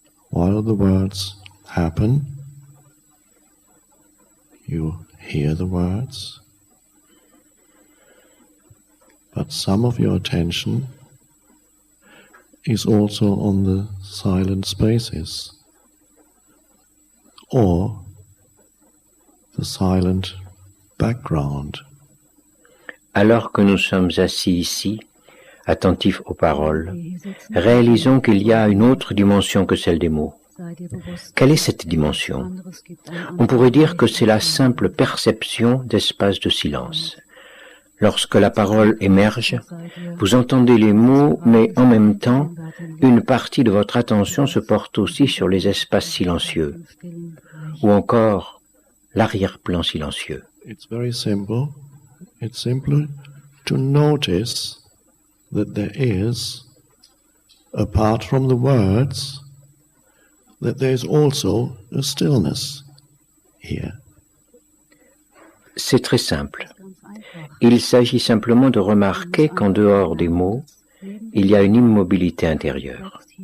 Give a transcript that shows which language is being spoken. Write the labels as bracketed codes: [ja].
[en] While the words happen, you hear the words, but some of your attention is also on the silent spaces, or the silent background. [fr] Alors que nous sommes assis ici, attentifs aux paroles, réalisons qu'il y a une autre dimension que celle des mots. Quelle est cette dimension? On pourrait dire que c'est la simple perception d'espace de silence. Lorsque la parole émerge, vous entendez les mots, mais en même temps, une partie de votre attention se porte aussi sur les espaces silencieux, ou encore l'arrière-plan silencieux. [en] It's very simple. It's simply to notice that there is, apart from the words, that there is also a stillness here. [fr] C'est très simple. Il s'agit simplement de remarquer qu'en dehors des mots, il y a une immobilité intérieure.